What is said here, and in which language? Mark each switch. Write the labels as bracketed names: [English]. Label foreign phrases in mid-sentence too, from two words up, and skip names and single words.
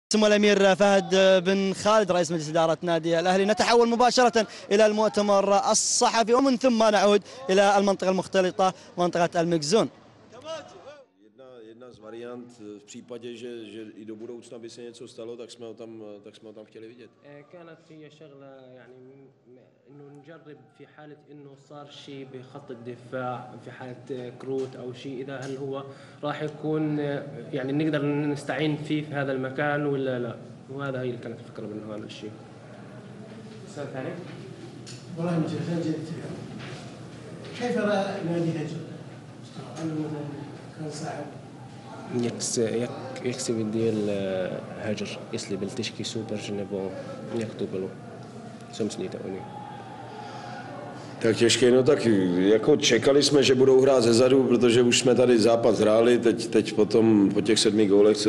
[Arabic] اسمه الأمير فهد بن خالد رئيس مجلس إدارة نادي الأهلي. نتحول مباشرة إلى المؤتمر الصحفي ومن ثم نعود إلى المنطقة المختلطة منطقة المكزون. [Czech] Jedna z variant v případě, že i do budoucna by se něco stalo, tak jsme ho tam chtěli vidět. [Arabic] كانت هي شغلة يعني إنه نجرب في حالة إنه صار شيء بخط الدفاع في حالة كروت أو شيء، إذا هل هو راح يكون يعني نقدر نستعين فيه في هذا المكان ولا لا، وهذا هي اللي كانت الفكرة من هذا الشيء. السؤال الثاني. والله جدا كيف رأى نادي هجر؟ كان صاحب [Czech] jak si viděl Hajar, jestli byl těžký soupeř, nebo jak to bylo? Co myslíte o něj? Tak těžké, no tak jako čekali jsme, že budou hrát zezadu, protože už jsme tady zápas hráli, teď potom po těch 7 gólech, co